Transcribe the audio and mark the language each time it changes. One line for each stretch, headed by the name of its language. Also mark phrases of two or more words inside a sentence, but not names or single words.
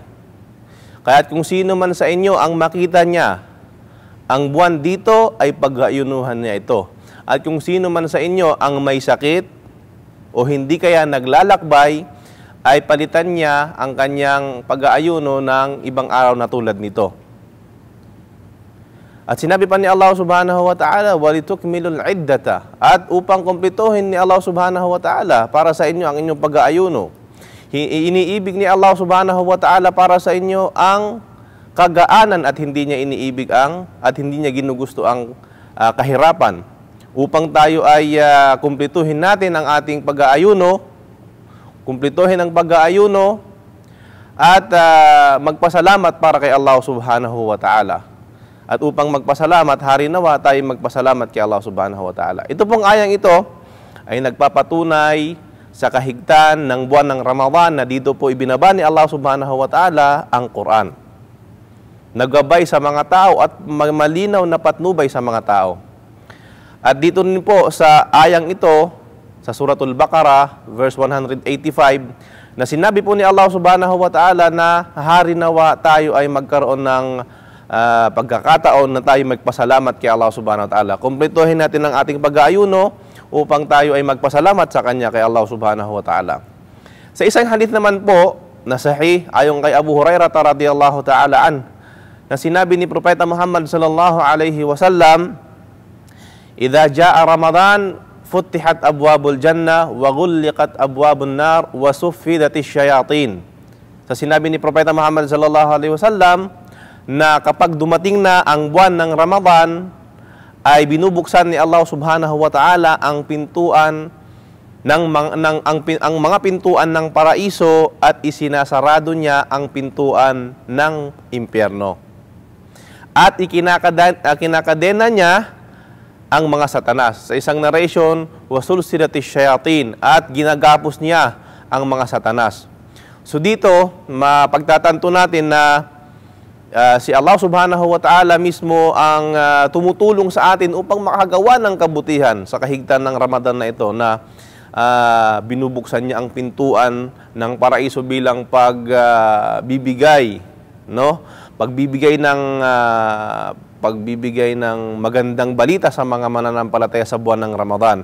Filipino: Kaya't kung sino man sa inyo ang makita niya, ang buwan dito ay pag-aayunuhan niya ito. At kung sino man sa inyo ang may sakit o hindi kaya naglalakbay, ay palitan niya ang kanyang pag-aayuno ng ibang araw na tulad nito. At sinabi pa ni Allah
Arabic: سبحانه وتعالى ولتكملوا العدة,
Filipino: at upang kumpletuhin ni Allah
Arabic: سبحانه وتعالى
Filipino: para sa inyo ang inyong pag-aayuno. Iniibig ni Allah
Arabic: سبحانه وتعالى
Filipino: para sa inyo ang kagaanan at hindi niya iniibig at hindi niya ginugusto ang kahirapan. Upang tayo ay kumpletuhin natin ang ating pag-aayuno, kumpletuhin ang pag-aayuno at magpasalamat para kay Allah
Arabic: سبحانه وتعالى.
Filipino: At upang magpasalamat, hari nawa tayo magpasalamat kay Allah
Arabic: سبحانه وتعالى.
Filipino: Ito pong ayang ito ay nagpapatunay sa kahigtan ng buwan ng Ramadan na dito po ibinaba ni Allah
Arabic: سبحانه وتعالى
Filipino: ang Quran. Naggabay sa mga tao at malinaw na patnubay sa mga tao. At dito rin po sa ayang ito, sa Suratul Baqarah, verse 185, na sinabi po ni Allah
Arabic: سبحانه وتعالى
Filipino: na hari nawa tayo ay magkaroon ng pagkakataon na tayo magpasalamat kay Allah
Arabic: سبحانه وتعالى.
Filipino: Kumpletuhin natin ang ating pag-aayuno upang tayo ay magpasalamat sa Kanya kay Allah
Arabic: سبحانه وتعالى.
Filipino: Sa isang hadith naman po, na sahih, ayon kay Abu Hurairah
Arabic: رضي الله تعالى
Filipino: na sinabi ni Propeta Muhammad
Arabic: صلى الله عليه وسلم إذا جاء رمضان فتحت أبواب الجنة وغلقت أبواب النار وصفدت الشياطين.
Filipino: Sa sinabi ni Propeta Muhammad
Arabic: صلى الله عليه وسلم,
Filipino: na kapag dumating na ang buwan ng Ramadan, ay binubuksan ni Allah
Arabic: سبحانه وتعالى
Filipino: ang pintuan ang mga pintuan ng paraiso at isinasarado niya ang pintuan ng impyerno. At ikinakadena niya ang mga satanas. Sa isang narration,
Arabic: وسلسلت الشياطين,
Filipino: at ginagapos niya ang mga satanas. So dito, mapagtatanto natin na si Allah
Arabic: سبحانه وتعالى
Filipino: mismo ang tumutulong sa atin upang makagawa ng kabutihan sa kahigtan ng Ramadan na ito, na binubuksan niya ang pintuan ng paraiso bilang pagbibigay, no? Pagbibigay ng pagbibigay ng magandang balita sa mga mananampalataya sa buwan ng Ramadan.